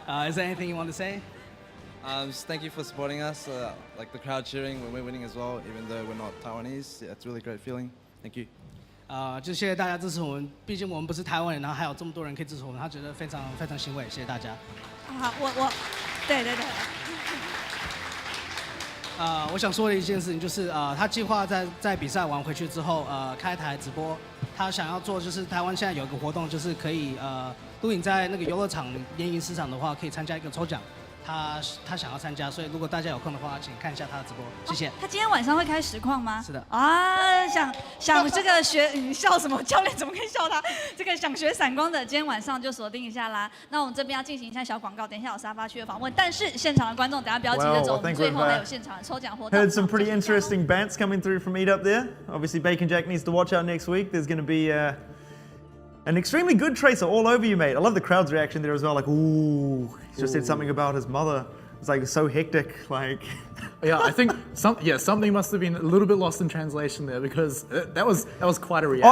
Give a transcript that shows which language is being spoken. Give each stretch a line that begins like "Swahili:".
English: ？Is there anything you want to say? Just thank you for supporting us. Like the crowd cheering when we're winning as well, even though we're not Taiwanese. Yeah, it's a really great feeling. Thank you.
Chinese: 就谢谢大家支持我们，毕竟我们不是台湾人，然后还有这么多人可以支持我们，他觉得非常非常欣慰，谢谢大家。好，对。我想说的一件事情就是，他计划在比赛完回去之后，开台直播。他想要做就是台湾现在有一个活动，就是可以如果你在那个游乐场联谊市场的话，可以参加一个抽奖。他想要参加，所以如果大家有空的话，请看一下他的直播，谢谢。他今天晚上会开实况吗？是的。想这个你笑什么？教练怎么可以笑他？这个想学闪光的，今天晚上就锁定一下啦。那我们这边要进行一下小广告，等一下有沙发区的访问，但是现场的观众等下不要急着走，我们最后还有现场的抽奖活动。
English: Heard some pretty interesting bants coming through from Eat Up there. Obviously, Bacon Jack needs to watch out next week. There's going to be an extremely good tracer all over you, mate. I love the crowd's reaction there as well. Like, ooh, he just said something about his mother. It's like so hectic, like. Yeah, I think something must have been a little bit lost in translation there because that was quite a reaction.